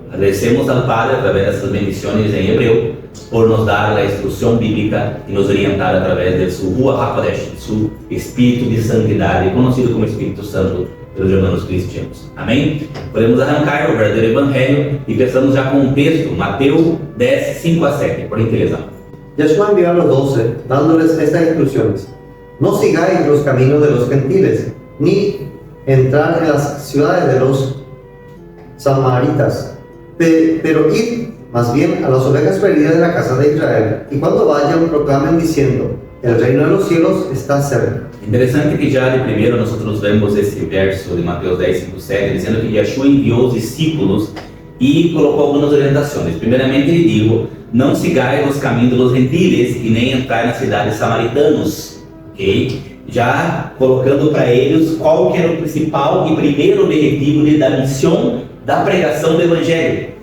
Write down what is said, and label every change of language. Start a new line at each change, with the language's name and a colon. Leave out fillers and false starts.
Portuguese: Agradecemos ao Padre, através dessas bendições em hebreu, por nos dar a instrução bíblica e nos orientar através de seu Ruach HaKodesh, seu Espírito de Santidade, conhecido como Espírito Santo pelos irmãos cristianos. Amém? Podemos arrancar o verdadeiro Evangelho e pensamos já com um texto, Mateus 10, 5 a 7, por gentileza.
Spanish: Yeshua envió a los 12, dándoles estas instrucciones: no sigáis los caminos de los gentiles, ni entrar en las ciudades de los samaritas, pero id más bien a las ovejas perdidas de la casa de Israel, y cuando vayan proclamen diciendo: el reino de los cielos está cerca.
Portuguese: Interessante que já de primeiro nós vemos esse verso de Mateus 10, 5, 7, dizendo que Yeshua enviou os discípulos e colocou algumas orientações. Primeiramente ele dijo: não sigais os caminhos dos gentiles e nem entrai nas cidades samaritanos, ok? Já colocando para eles qual que era o principal e primeiro objetivo da missão da pregação do Evangelho.